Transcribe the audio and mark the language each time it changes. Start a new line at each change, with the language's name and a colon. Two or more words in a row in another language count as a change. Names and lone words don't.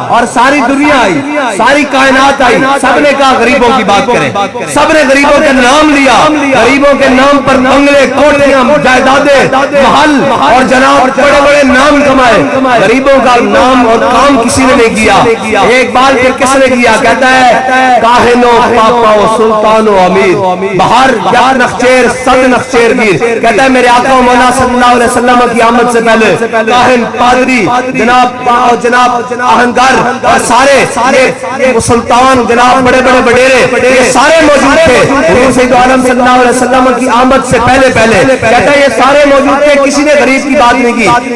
Urdu: اور ساری دنیا آئی، ساری کائنات آئی، سب نے کہا غریبوں کی بات کریں، سب نے غریبوں کے نام لیا، غریبوں کے نام پر بنگلے کوٹھیاں جائیدادیں محل اور جناب بڑے بڑے نام کمائے. غریبوں کا نام اور کام کسی نے نہیں کیا. ایک بار پھر کس نے کیا، کہتا ہے
Persian: کاہن و پاپا و سلطان و امیر بہر یا نخچیر صد نخچیر گیر.
Urdu: کہتا ہے میرے آقا و مولا
Arabic: صلی اللہ علیہ وسلم
Urdu: کی آمد سے پہلے کاہن پادری جناب آہنگر اور سارے سلطان جناب بڑے بڑے وڈیرے یہ سارے موجود تھے حضور سید عالم
Arabic: صلی اللہ علیہ وسلم
Urdu: کی آمد سے پہلے. کہتا ہے یہ سارے موجود تھے، کسی نے غریب کی بات نہیں کی.